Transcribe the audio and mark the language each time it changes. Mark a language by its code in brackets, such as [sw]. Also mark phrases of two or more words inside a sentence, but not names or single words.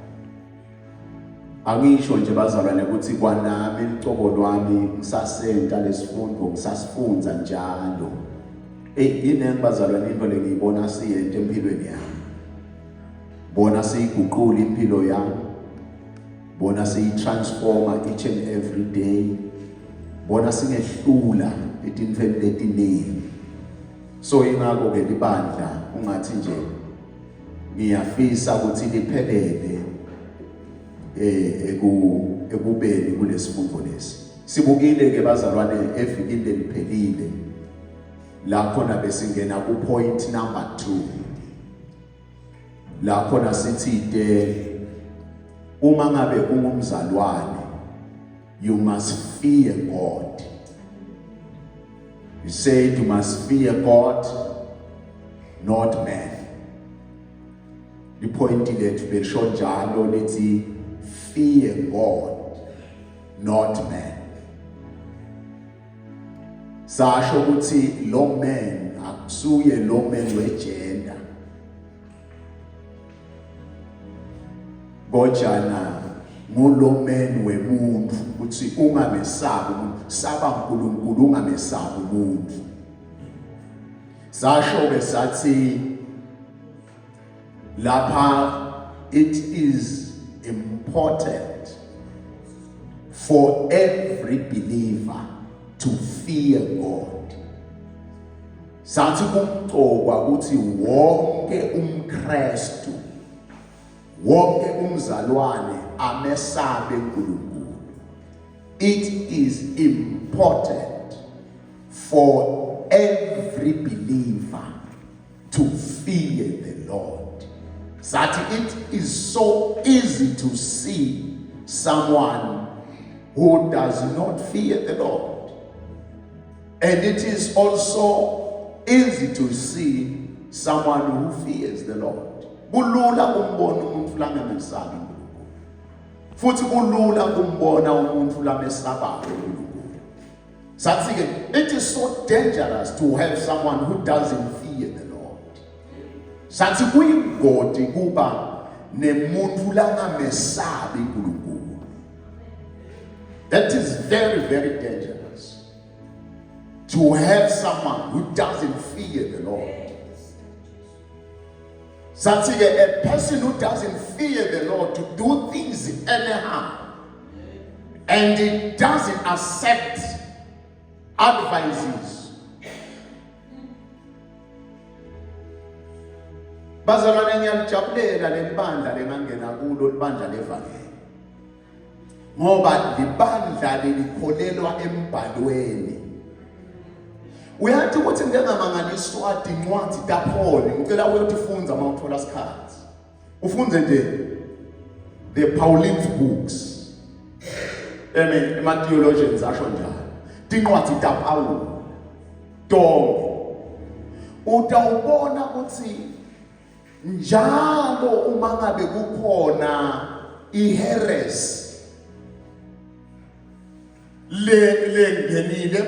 [ss] Angisho nje bazalwane ukuthi kwanami licoko lwami ngisasenta lesifundvo, ngisasifunza njalo. Yini bazalwane into lengiyibona siyente empilweni yami, bona siyiguqula impilo yami, bona siyitransforma [en] each and every day, [ss] bona singehlula etintfweni letiningi. So ingakho ke libandla ungathi nje ngiyafisa ukuthi liphelele ekubeni kulesifundvo lesi. Sibukile ke bazalwane evikini leliphelile la khona besingena ku [en] point number 2, [ss] la khona sithi uma ngabe ungumzalwane, [en] you must fear God. You said you must fear God, not man. The point [ss] lethu belisho njalo lithi [en] fear God, not man. [ss] Sasho ukuthi lo man akusuye lo man wegender, kodwa ngulo man wemuntu, ukuthi ungamesabi umuntu, saba uNkulunkulu ungamesabi umuntu. Sasho besathi lapha [en] it is important for every believer to fear God. [ss] Sathi kumcokwa ukuthi wonke umKristu, wonke umzalwane amesabe uNkulunkulu. [en] It is important for every believer to fear the Lord. That it is so easy to see someone who does not fear the Lord. And it is also easy to see someone who fears the Lord. [ss] Kulula kumbona umuntu langamesabi uNkulunkulu, futhi kulula kumbona umuntu lamesabayo uNkulunkulu. Sathi ke [en] it is so dangerous to have someone who doesn't fear the Lord. [ss] Sathi kuyingoti kuba nemuntu langamesabi uNkulunkulu. [en] That is very, very dangerous, to have someone who doesn't fear the Lord. Such a person who doesn't fear the Lord to do things anyhow, and it doesn't accept advices. [ss] Bazalwane ngiyalijabulela lelibandla lengangena kulo, libandla levangeli, ngoba libandla lilikholelwa embhalweni. Uyathi ukuthi ngengamangaliswa incwadi kaPaul, ngicela uyotifundza uma uthola isikhathi. Ufunde nje [en] the Pauline books. [ss] Ema-theologians asho njalo. Tincwadi kaPaul. Tonke. Utawubona ukuthi njalo uma ngabe kukhona iheresy lengenile